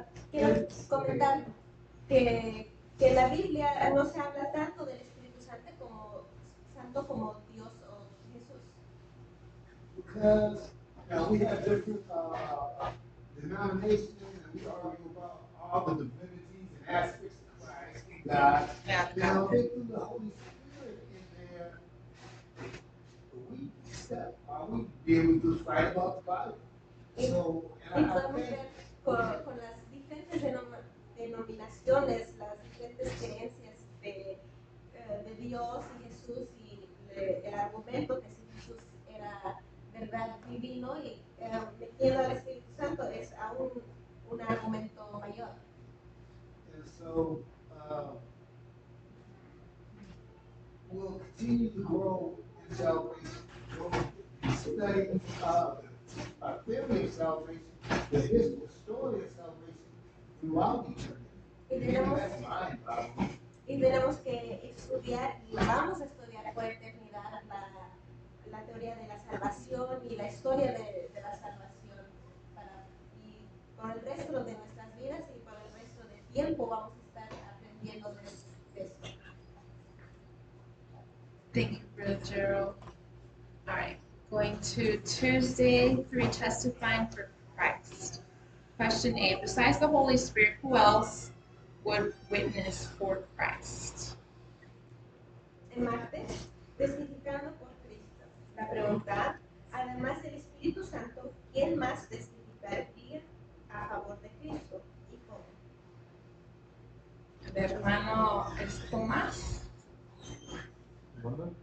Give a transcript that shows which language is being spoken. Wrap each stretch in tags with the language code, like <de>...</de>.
<es>Quiero comentar que en la Biblia no se habla tanto del Espíritu Santo como Dios o Jesús.</es> <en>Because now we have different denominations and we argue about all the divinities and aspects of Christ and God. Yeah, Now they threw the Holy Spirit in there. Are we being just right about the Bible? So,</en> <es>Y podemos ver con las diferentes denominaciones, las diferentes creencias de Dios y Jesús, y el argumento que si Jesús era verdad divino, y metiendo al Espíritu Santo es aún un argumento mayor.</es> <en>And so we'll continue to grow in salvation. We'll study our theory of salvation, the history, the story of salvation throughout eternity. That's mine, Bible.</en> <es>Y tenemos que estudiar, y vamos a estudiar por eternidad la teoría de la salvación y la historia de la salvación. Y por el resto de nuestras vidas y por el resto del tiempo vamos a estar aprendiendo de esto.</es> <en>Thank you, Brother Gerald. All right, going to Tuesday 3, testifying for Christ. Question 8, besides the Holy Spirit, who else would witness for Christ?</en> <es>En martes, testificando por Cristo. La pregunta, además del Espíritu Santo, ¿quién más testificaría a favor de Cristo? ¿Y cómo? El hermano es Tomás. ¿Verdad?</es>